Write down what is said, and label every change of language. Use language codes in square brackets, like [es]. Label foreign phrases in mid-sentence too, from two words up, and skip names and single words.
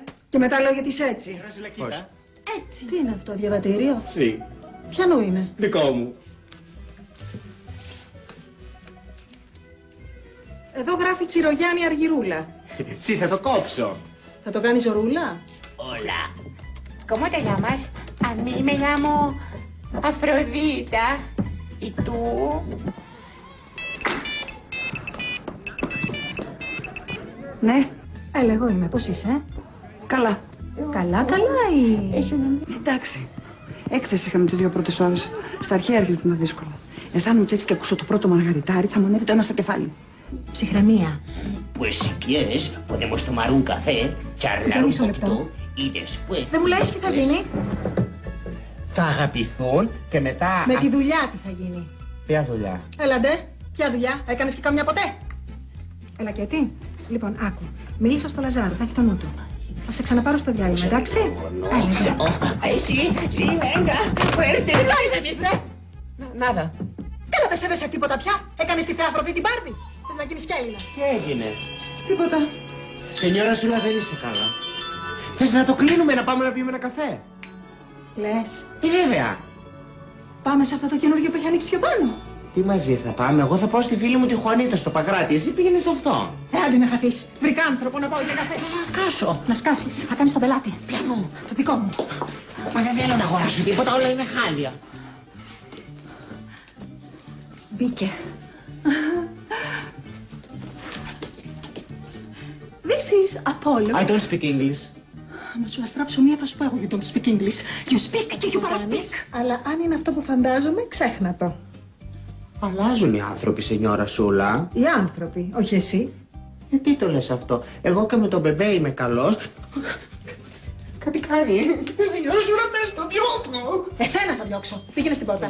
[el] Και μετά λέω γιατί είσαι έτσι. Πώς? Έτσι. Τι είναι αυτό, διαβατήριο? Σι. Ποιανού είναι? Δικό μου. Εδώ γράφει Τσιρογιάννη Αργυρούλα. Σι, θα το κόψω. Θα το κάνεις ζωρούλα? [es] Hola. ¿Cómo te llamas? A mí me llamo Afrodita. ¿Y tú? [el] Ναι. Έλα, εγώ είμαι. Πώς είσαι? Καλά. Καλά, καλά ή... Εντάξει. Έκθεση είχαμε τις 2 πρώτες ώρες. Στα αρχαία έρχεται να δύσκολο. Αισθάνομαι ότι έτσι και ακούσω το πρώτο μαργαριτάρι θα μου ανέβει το αίμα στο κεφάλι. Ψυχραιμία. [es] Pues si quieres, podemos tomar un café, charlar [el] Για un μισό λεπτό. [es] poquito y después... [el] Δεν μου λες τι θα γίνει? Θα αγαπηθούν και μετά... Με τη δουλειά τι θα γίνει? Ποια δουλειά? Έλα ντε. Ποια δουλειά? Έκανες και καμιά ποτέ? Έλα και τι? Λοιπόν, άκου. Μίλησα στο Λαζάρο. Θα έχει το νου του. Θα σε ξαναπάρω στο διάλειμμα, εντάξει? Έλα, [es] Ay, sí, sí, venga, fuerte. [el] Νάδα. Καλά, δεν σέβεσαι τίποτα πια. Έκανες τη Θέα Αφροδίτη Μπάρμπι. Θες να γίνεις κι Έλληνα? Τι έγινε? Τίποτα. Σενιόρα Σούλα, δεν είσαι καλά. Θες να το κλείνουμε, να πάμε να πιούμε ένα καφέ? Λες. Βέβαια. Πάμε σε αυτό το καινούργιο που έχει ανοίξει πιο πάνω. Τι μαζί θα πάμε? Εγώ θα πάω στη φίλη μου τη Χουανίτα στο Παγράτη. Εσύ πήγαινε σε αυτό. Άντε να χαθείς. Βρήκα άνθρωπο να πάω για καφέ. Να σκάσω. Να σκάσεις. Θα κάνεις τον πελάτη. Πιανού. Το δικό μου. Μα δεν θέλω να αγοράσω τίποτα, όλα είναι χάλια. Μπήκε. [en] This is Apollo. I don't speak English. [el] Να σου αστράψω μία θα σου πω εγώ. [en] You don't speak English. You speak και you paraspeak. [el] Αλλά αν είναι αυτό που φαντάζομαι, ξέχνα το. Αλλάζουν οι άνθρωποι, σενιόρα Σούλα. Οι άνθρωποι, όχι εσύ. Τι το λες αυτό? Εγώ και με τον μπεμπέ είμαι καλός. Κάτι κάνει. Σενιόρα Σούλα, πες το, διώχνω. Εσένα θα διώξω. Πήγαινε στην πόρτα.